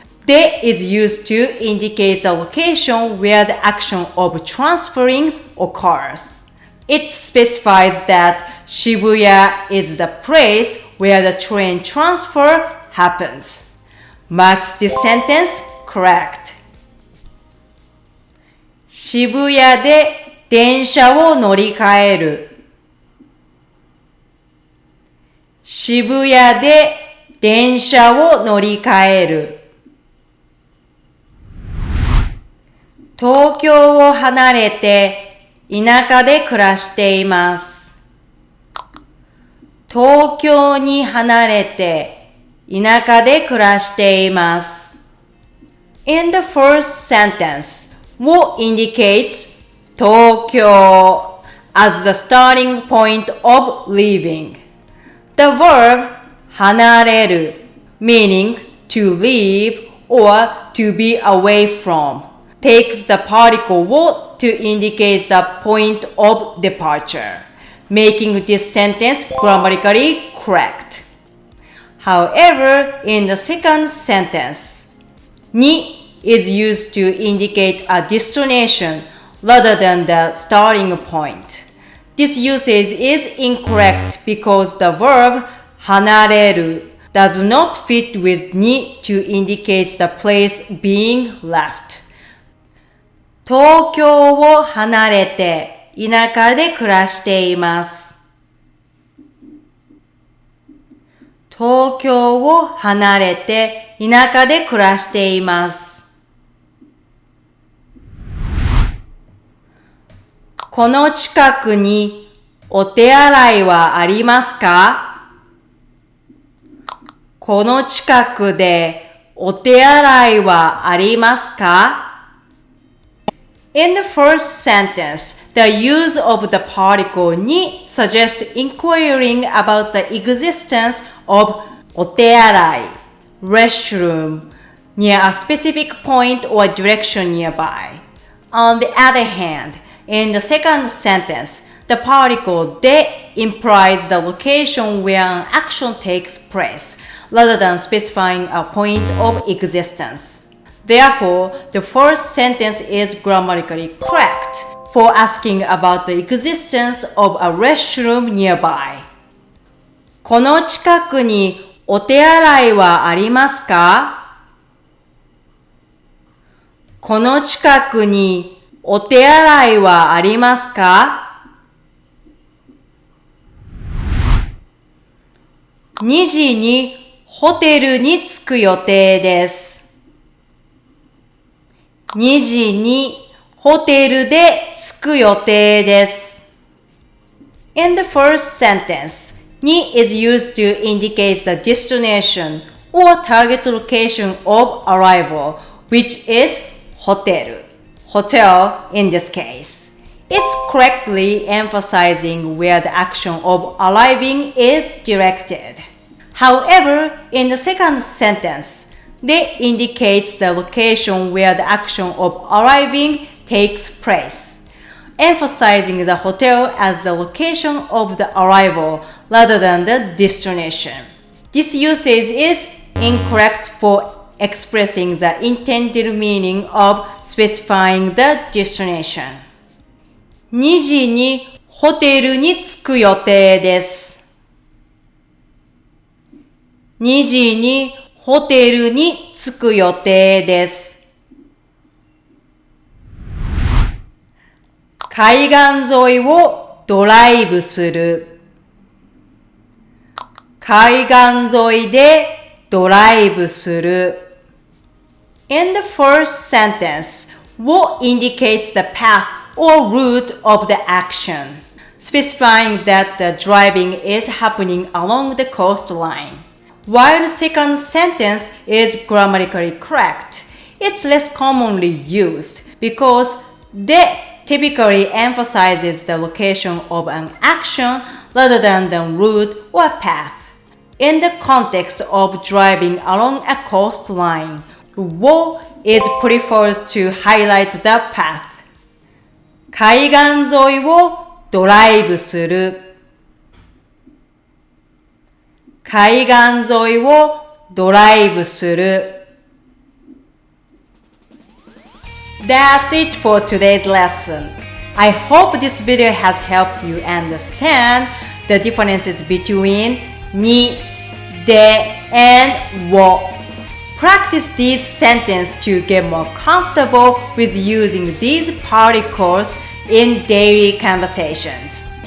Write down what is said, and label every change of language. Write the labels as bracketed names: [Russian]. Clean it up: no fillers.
[English] で is used to indicate the location where the action of transferring occurs. It specifies that Shibuya is the place where the train transfer happens. Marks this sentence correct. [Japanese] 渋谷で電車を乗り換える。渋谷で電車を乗り換える。東京を離れて田舎で暮らしています。東京に離れて田舎で暮らしています。 [English] In the first sentence, を indicates 東京 as the starting point of living. The verb 離れる meaning to leave or to be away from takes the particle を to indicate the point of departure, making this sentence grammatically correct. However, in the second sentence, に is used to indicate a destination rather than the starting point. This usage is incorrect because the verb 離れる does not fit with に to indicate the place being left. [Japanese] 東京を離れて田舎で暮らしています。東京を離れて田舎で暮らしています。この近くにお手洗いはありますか？この近くでお手洗いはありますか？ [English] In the first sentence, the use of the particle に suggests inquiring about the existence of お手洗い restroom near a specific point or direction nearby. On the other hand, in the second sentence, the particle で implies the location where an action takes place, rather than specifying a point of existence. Therefore, the first sentence is grammatically correct for asking about the existence of a restroom nearby. [Japanese] この近くにお手洗いはありますか？この近くにお手洗いはありますか？ 2 時にホテルに着く予定です。 2時にホテルで着く予定です。 [English] In the first sentence, に is used to indicate the destination or target location of arrival, which is hotel in this case. It's correctly emphasizing where the action of arriving is directed. However, in the second sentence, they indicates the location where the action of arriving takes place, emphasizing the hotel as the location of the arrival rather than the destination. This usage is incorrect for expressing the intended meaning of specifying the destination. [Japanese] 2時にホテルに着く予定です。 2時にホテルに着く予定です。海岸沿いをドライブする。海岸沿いでドライブする。 [English] In the first sentence, を indicates the path or route of the action, specifying that the driving is happening along the coastline. While the second sentence is grammatically correct, it's less commonly used because de typically emphasizes the location of an action rather than the route or path. In the context of driving along a coastline, を is preferred to highlight the path. [Japanese] 海岸沿いをドライブする。海岸沿いをドライブする。 [English] That's it for today's lesson. I hope this video has helped you understand the differences between ni, de, and wo. Practice these sentences to get more comfortable with using these particles in daily conversations.